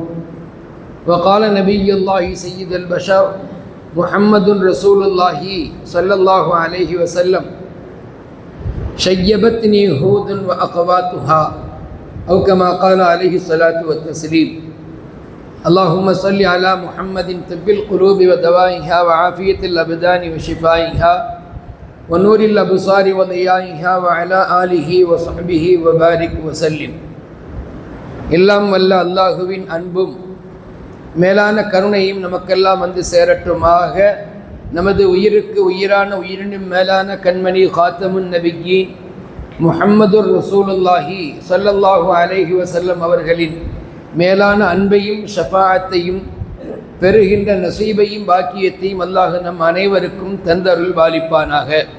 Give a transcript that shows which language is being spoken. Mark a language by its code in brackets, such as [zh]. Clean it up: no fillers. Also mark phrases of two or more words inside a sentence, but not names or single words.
[ar] وقال نبي الله سيد البشر محمد رسول الله صلى الله عليه وسلم: شيبتني هود وأخواتها، أو كما قال عليه الصلاة والتسليم. اللهم صل على محمد طب القلوب ودوائها وعافية الأبدان وشفائها ونور الأبصار وضيائها وعلى آله وصحبه وبارك وسلم. [ta] எல்லாம் வல்ல அல்லாஹுவின் அன்பும் மேலான கருணையும் நமக்கெல்லாம் வந்து சேரட்டுமாக. நமது உயிருக்கு உயிரான உயிரினும் மேலான கண்மணி [ar] خاتم النبيين محمد رسول الله صلى الله عليه وسلم [ta] அவர்களின் மேலான அன்பையும் ஷஃபாஅத்தையும் பெறுகின்ற நசீபையும் பாக்கியத்தையும் அல்லாஹ் நம் அனைவருக்கும் தந்தருள் பாலிப்பானாக.